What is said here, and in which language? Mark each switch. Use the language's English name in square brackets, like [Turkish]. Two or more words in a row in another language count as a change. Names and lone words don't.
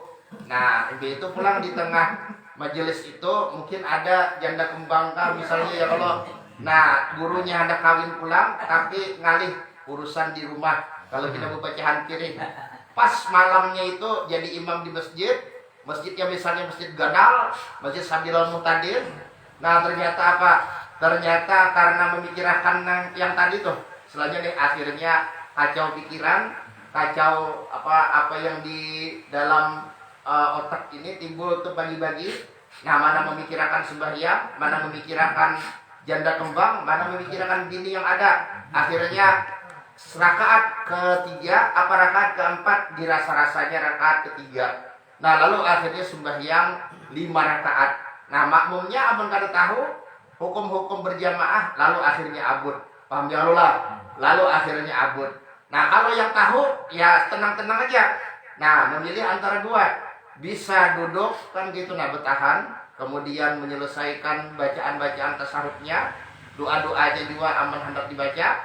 [Banjar] Nah ibu itu pulang di tengah majelis itu, mungkin ada janda kembang misalnya ya kalau. Nah gurunya hendak kawin pulang, tapi ngalih urusan di rumah. Kalau kita bacahan kiri, pas malamnya itu jadi imam di masjid. Masjidnya misalnya masjid Ganal, masjid Sabilul Muhtadin. Nah ternyata apa? Ternyata karena memikirkan yang tadi tuh, selanjutnya akhirnya kacau pikiran, kacau apa yang di dalam otak ini timbul tuh bagi-bagi. Nah mana memikirkan sembahyang, mana memikirkan janda kembang, mana memikirkan bini yang ada. Akhirnya rakaat ketiga, rakaat keempat dirasa-rasanya rakaat ketiga. Nah lalu akhirnya sembahyang 5 rakaat. Nah makmumnya abang kada tahu hukum-hukum berjamaah, lalu akhirnya abur. Paham [Arabic] يا الله? [Banjar] Lalu akhirnya abur. Nah kalau yang tahu ya tenang-tenang aja. Nah memilih antara 2, bisa duduk kan gitu, nah bertahan, kemudian menyelesaikan bacaan-bacaan tasyahudnya, doa-doanya juga aman hendak dibaca.